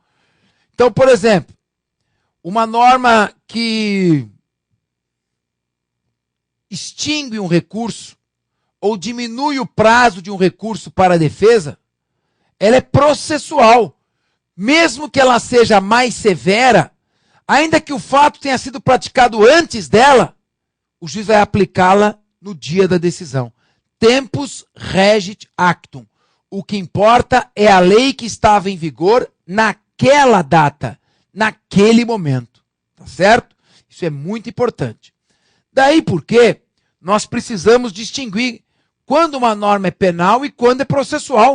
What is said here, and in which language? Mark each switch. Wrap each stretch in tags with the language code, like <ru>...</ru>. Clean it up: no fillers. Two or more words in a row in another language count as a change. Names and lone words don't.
<pt>Então, por exemplo, uma norma que extingue um recurso ou diminui o prazo de um recurso para a defesa, ela é processual. Mesmo que ela seja mais severa, ainda que o fato tenha sido praticado antes dela, o juiz vai aplicá-la no dia da decisão.</pt> <la>Tempus regit actum.</la> <pt>O que importa é a lei que estava em vigor naquela data, naquele momento. Tá certo? Isso é muito importante. Daí porque nós precisamos distinguir quando uma norma é penal e quando é processual.</pt>